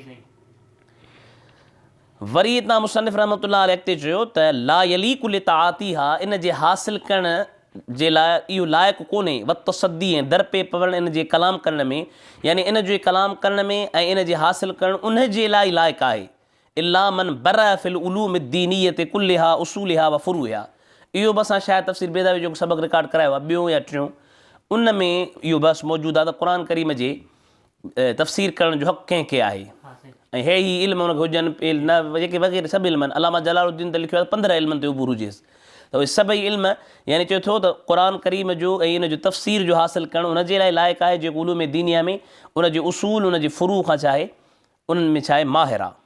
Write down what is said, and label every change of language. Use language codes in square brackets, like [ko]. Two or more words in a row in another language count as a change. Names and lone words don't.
[sd] वरी हितां मुसन्निफ़ रहमतुल्लाह अलैहि अॻिते चयो त [ar] لا يليق لتعاطيها, [sd] इन जे हासिल करण जे लाइ इहो लाइक़ु कोन्हे, वतसदी ऐं दर पे पवण इन जे कलाम करण में, यानी इन जे कलाम करण में ऐं इन जे हासिल करणु उन जे लाइ लाइक़ु आहे। [ar] إلا من برع في العلوم الدينية كلها أصولها وفروعها. [sd] इहो बि असां शायदि तफ़सीर बेदावी जो सबक़ु रिकॉर्ड करायो आहे, ॿियों या टियों, उन में इहो बसि मौजूदु आहे त क़ुरान करीम जे तफ़सीर करण जो हक़ु कंहिंखे आहे, ऐं हे ई इल्म हुनखे हुजनि न जेके वग़ैरह सभु इल्म आहिनि। अलामा जलालुद्दीन त लिखियो आहे 15 इल्मनि ते उबूर हुजेसि, त उहे सभई इल्म यानी चयो थियो त क़ुरान करीम जो ऐं इन जो तफ़सीर जो हासिलु करणु उन जे लाइ लाइक़ु आहे जेको उलूम दीनिया में उन जे उसूल उन जे फ़ुरू खां छा आहे उन्हनि में छा आहे माहिर आहे।